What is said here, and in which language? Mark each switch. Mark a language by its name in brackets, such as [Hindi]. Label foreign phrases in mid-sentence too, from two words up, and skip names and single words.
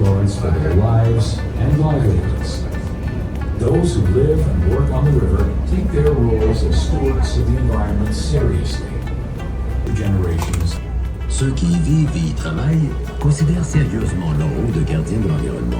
[English] Lawrence for their lives and livelihoods. Those who live and work on the river take their roles as stewards of the environment seriously. For generations, [French] Ceux qui y vivent et y travaillent considèrent sérieusement leur rôle de gardien de l'environnement.